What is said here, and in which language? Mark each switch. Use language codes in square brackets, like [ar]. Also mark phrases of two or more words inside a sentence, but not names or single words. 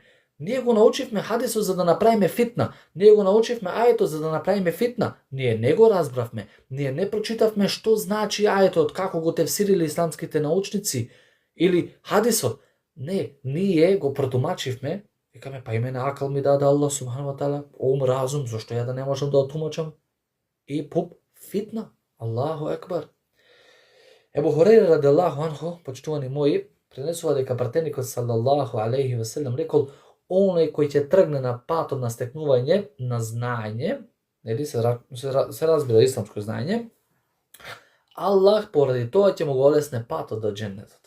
[mk] Ние го научивме хадисот за да направиме фитна. Ние го научивме ајетот за да направиме фитна. Ние не го разбравме. Ние не прочитавме што значи ајетот, како го тефсириле исламските научници или хадисот. Не, ние го протумачивме. Викаме, па име на акал ми даде Аллах [ar] سبحانه وتعالى, [mk] ум, разум, зашто ја да не можам да отумачам? И пуп, [ar] فتنة. الله أكبر. [mk] Ебу Хурейра [ar] رضي الله عنه, [mk] почитувани мои, пренесува дека пратеникот [ar] صلى الله عليه وسلم [mk] рекол, оној кој ќе тргне на патот на стекнување на знаење, нели се разбира исламско знаење, Аллах поради тоа ќе му го олесне патот до џеннетот.